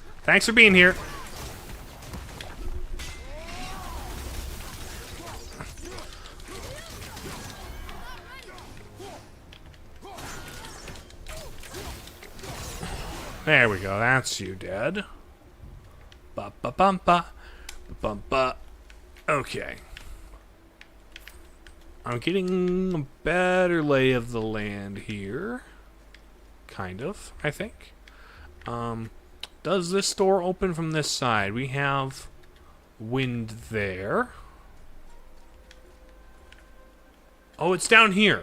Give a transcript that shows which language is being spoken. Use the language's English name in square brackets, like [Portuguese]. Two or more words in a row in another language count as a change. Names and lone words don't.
[English] Thanks for being here. There we go. That's you dead. Ba ba bum ba bum ba. Okay. I'm getting a better lay of the land here. Kind of, I think. Does this door open from this side? We have wind there. Oh, it's down here.